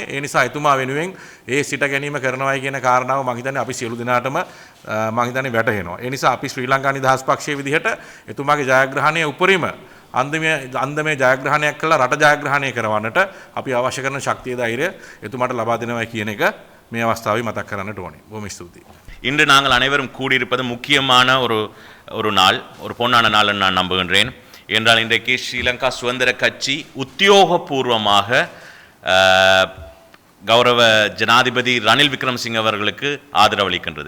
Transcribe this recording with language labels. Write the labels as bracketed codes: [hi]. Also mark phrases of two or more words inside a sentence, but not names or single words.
[si] ඒ නිසා එතුමා වෙනුවෙන් ඒ සිට ගැනීම කරනවායි කියන කාරණාව මම හිතන්නේ අපි සියලු දෙනාටම මම හිතන්නේ වැටහෙනවා. ඒ නිසා අපි ශ්‍රී ලංකා නිදහස් පක්ෂයේ විදිහට එතුමාගේ ජයග්‍රහණය උපරිම අන්දමේ ජයග්‍රහණයක් කළා රට ජයග්‍රහණය කරවන්නට අපි අවශ්‍ය කරන ශක්තිය ධෛර්යය එතුමාට ලබා දෙනවා කියන එක මේ අවස්ථාවේ මතක් කරන්නට ඕනේ. බොහොම ස්තුතියි. [ta] இன்று நாங்கள் அனைவரும் கூடியிருப்பது முக்கியமான ஒரு நாள், ஒரு பொன்னான நாள் என்று நான் நம்புகின்றேன். என்றால் இன்றைக்கு ஸ்ரீலங்கா சுதந்திர கட்சி உத்தியோகபூர்வமாக கௌரவ ஜனாதிபதி ரணில் விக்ரமசிங்க அவர்களுக்கு ஆதரவளிக்கின்றது.